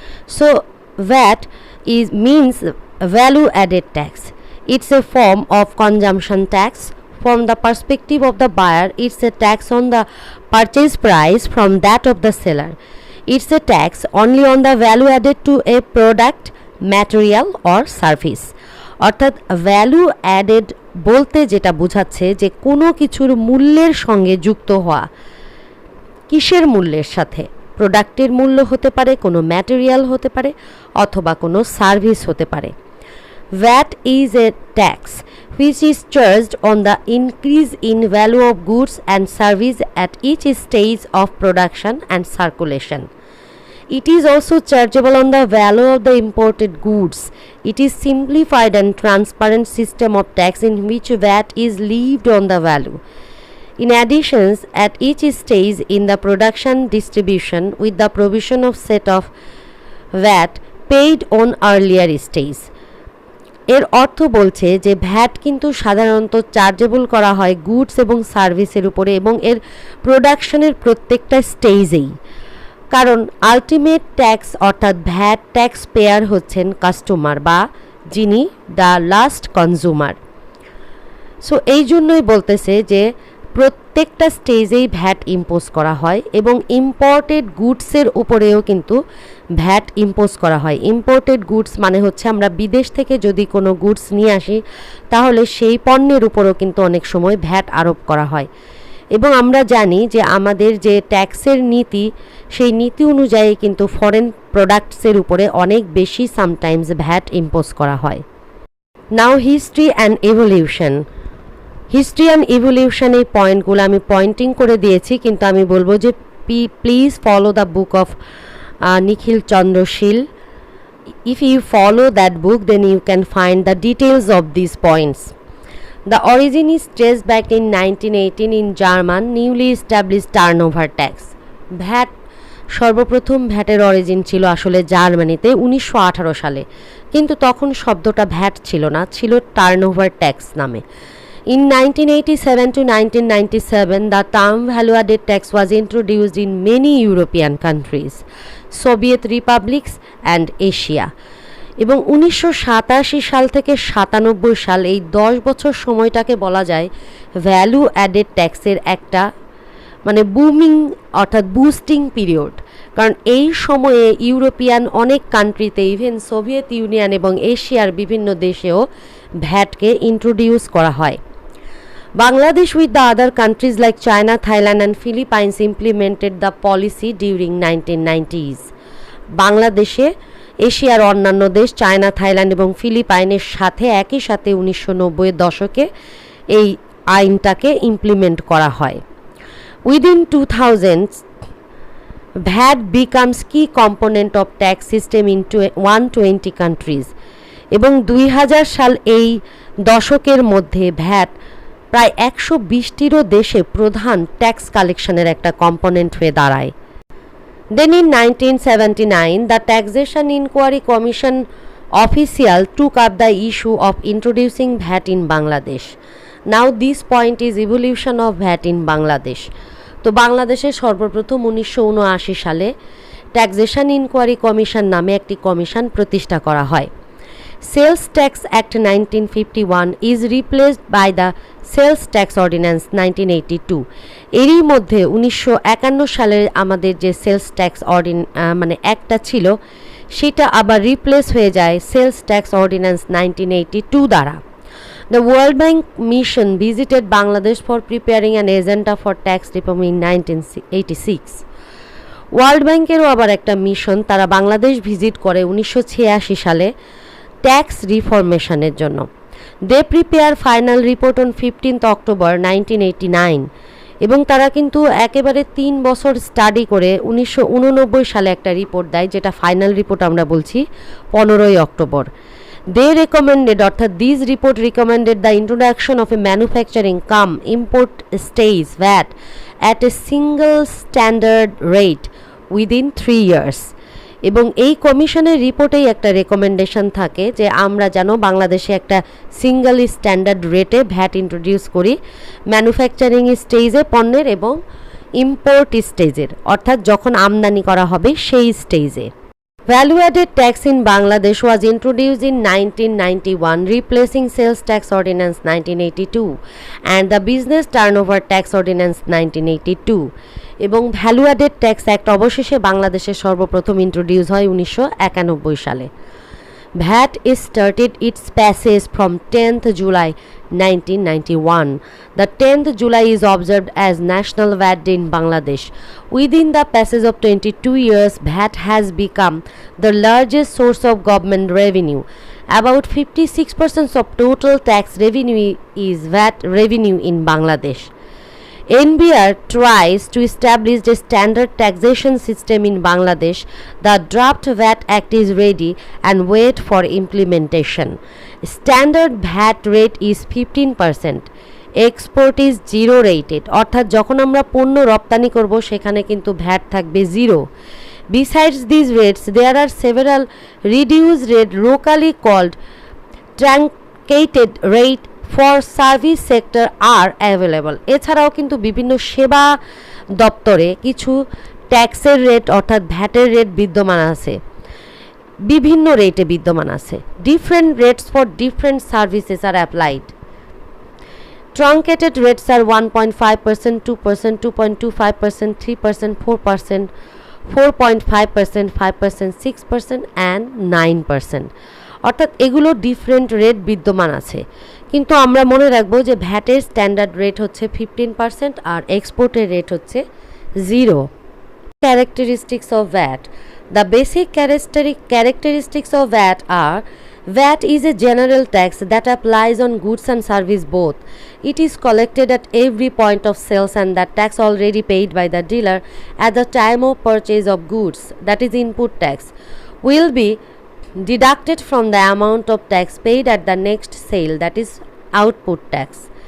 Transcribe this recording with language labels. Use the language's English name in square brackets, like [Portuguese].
[English] So VAT means value added tax. It's a form of consumption tax. From the perspective of the buyer, it's a tax on the purchase price from that of the seller. It's a tax only on the value added to a product, material or service. [Bangla] অর্থাৎ value added বলতে যেটা বোঝাচ্ছে যে কোনো কিছুর মূল্যের সঙ্গে যুক্ত হওয়া। কিসের মূল্যের সাথে? প্রোডাক্টের মূল্য হতে পারে, কোনো ম্যাটেরিয়াল হতে পারে অথবা কোনো সার্ভিস হতে পারে। [English] VAT is a tax which is charged on the increase in value of goods and service at each stage of production and circulation. It is also chargeable on the value of the imported goods. It is simplified and transparent system of tax in which VAT is levied on the value. In addition, at each stage in the production distribution with the provision of set of VAT paid on earlier stage. [Bangla] এর অর্থ বলছে যে VAT কিন্তু সাধারণত chargeable করা হয় goods এবং সার্ভিসের উপরে এবং এর প্রোডাকশনের প্রত্যেকটা স্টেজেই, কারণ আলটিমেট ট্যাক্স অর্থাৎ ভ্যাট ট্যাক্স পেয়ার হচ্ছেন কাস্টমার বা যিনি দ্য লাস্ট কনজিউমার। সো এই জন্যই বলতেছে যে প্রত্যেকটা স্টেজেই ভ্যাট ইম্পোজ করা হয় এবং ইম্পোর্টেড গুডসের উপরেও কিন্তু ভ্যাট ইম্পোজ করা হয়। ইম্পোর্টেড গুডস মানে হচ্ছে আমরা বিদেশ থেকে যদি কোনো গুডস নিয়ে আসি তাহলে সেই পণ্যের উপরও কিন্তু অনেক সময় ভ্যাট আরোপ করা হয় এবং আমরা জানি যে আমাদের যে ট্যাক্সের নীতি সেই নীতি অনুযায়ী কিন্তু ফরেন প্রোডাক্টসের উপরে অনেক বেশি সামটাইমস ভ্যাট ইম্পোজ করা হয়। [English] Now history and evolution. History and evolution [Bangla] এই পয়েন্টগুলো আমি পয়েন্টিং করে দিয়েছি, কিন্তু আমি বলবো যে [English] please follow the book of [Bangla] Nikhil Chandra Shil. [English] If you follow that book, then you can find the details of these points. The origin is traced back in 1918 in German newly established turnover tax. [Bangla] VAT সর্বপ্রথম ভ্যাটের origin ছিল আসলে জার্মানিতে 1918 সালে, কিন্তু তখন শব্দটা VAT ছিল না, ছিল টার্নওভার ট্যাক্স নামে। [English] In 1987 to 1997, the term value-added tax was introduced in many European countries, Soviet republics and Asia. [Bangla] এবং 1987 সাল থেকে 97 সাল এই 10 বছর সময়টাকে বলা যায় ভ্যালু অ্যাডেড ট্যাক্সের একটা মানে বুমিং অর্থাৎ বুস্টিং পিরিয়ড, কারণ এই সময়ে ইউরোপিয়ান অনেক কান্ট্রিতে ইভেন সোভিয়েত ইউনিয়ন এবং এশিয়ার বিভিন্ন দেশেও ভ্যাটকে ইন্ট্রোডিউস করা হয়। [English] Bangladesh with the other countries like China, Thailand and Philippines implemented the policy during 1990s. [Bangla] বাংলাদেশে এশিয়ার অন্যান্য দেশ চায়না, থাইল্যান্ড এবং ফিলিপাইনের সাথে একই সাথে 1990-এর দশকে এই আইনটাকে ইমপ্লিমেন্ট করা হয়। [English] Within 2000s, VAT becomes key component of tax system in 120 countries. [Bangla] এবং 2000 সাল এই দশকের মধ্যে ভ্যাট প্রায় 120টিরও দেশে প্রধান ট্যাক্স কালেকশনের একটা কম্পোনেন্ট হয়ে দাঁড়ায়। [English] Then in 1979, the Taxation Inquiry Commission official took up the issue of introducing VAT in Bangladesh. Now this point is evolution of VAT in Bangladesh. [Bangla] তো বাংলাদেশে সর্বপ্রথম 1979 সালে ট্যাক্সেশন ইনকোয়ারি কমিশন নামে একটি কমিশন প্রতিষ্ঠা করা হয়। [English] Sales Tax Act 1951 is replaced by the Sales Tax Ordinance 1982. [Bangla] এরই মধ্যে 1951 সালের আমাদের যে সেলস ট্যাক্স মানে অ্যাক্টটা ছিল সেটা আবার রিপ্লেস হয়ে যায় সেলস ট্যাক্স অর্ডিন্যান্স 1982 দ্বারা। [English] The World Bank Mission visited Bangladesh for preparing an agenda for tax reform in 1986. [Bangla] World ব্যাংকেরও আবার একটা মিশন, তারা বাংলাদেশ ভিজিট করে 1986 সালে ট্যাক্স রিফরমেশনের জন্য। [English] they prepare final report on 15 October 1989 [Bangla] এবং তারা কিন্তু একেবারে 3 বছর স্টাডি করে 1989 সালে একটা রিপোর্ট দেয়, যেটা ফাইনাল রিপোর্ট আমরা বলছি 15 অক্টোবর। [English] They recommended অর্থাৎ this report recommended the introduction of a manufacturing cum import stage VAT at a single standard rate within 3 years. [Bangla] এবং এই কমিশনের রিপোর্টেই একটা রেকমেন্ডেশন থাকে যে আমরা যেন বাংলাদেশে একটা সিঙ্গল স্ট্যান্ডার্ড রেটে ভ্যাট ইন্ট্রোডিউস করি ম্যানুফ্যাকচারিং স্টেজে পণ্যের এবং ইম্পোর্ট স্টেজের, অর্থাৎ যখন আমদানি করা হবে সেই স্টেজে। [English] Value added tax in Bangladesh was introduced in 1991, replacing Sales Tax Ordinance 1982 and the Business Turnover Tax Ordinance 1982. এবং value added tax act অবশেষে বাংলাদেশে সর্বপ্রথম introduce হয় 1991 সালে। VAT started its passage from 10th July 1991. The 10th July is observed as National VAT Day in Bangladesh. Within the passage of 22 years, VAT has become the largest source of government revenue. About 56% of total tax revenue is VAT revenue in Bangladesh. NBR tries to establish a standard taxation system in Bangladesh. The draft VAT Act is ready and wait for implementation. Standard VAT rate is 15%. Export is zero rated, [Bangla] অর্থাৎ যখন আমরা পণ্য রপ্তানি করব সেখানে কিন্তু VAT থাকবে zero. [English] Besides these rates, there are several reduced rate locally called truncated rate for service sector are available. [Bangla] এছাড়াও কিন্তু বিভিন্ন সেবা দপ্তরে কিছু ট্যাক্সের রেট অর্থাৎ ভ্যাটের রেট বিদ্যমান আছে, বিভিন্ন রেটে বিদ্যমান আছে। [English] Different rates for different services are applied. Truncated rates are 1.5%, 2%, 2.25%, 3%, 4%, 4.5%, 5%, 6% and 9%। [Bangla] অর্থাৎ এগুলো ডিফারেন্ট রেট বিদ্যমান আছে, কিন্তু আমরা মনে রাখবো যে ভ্যাটের স্ট্যান্ডার্ড রেট হচ্ছে 15% আর এক্সপোর্টের রেট হচ্ছে zero. [English] Characteristics of VAT. The basic characteristics of VAT are: VAT is a general tax that applies on goods and service both. It is collected at every point of sales and that tax already paid by the dealer at the time of purchase of goods, that is input tax, will be deducted from the amount of tax paid at the next sale, that is output tax.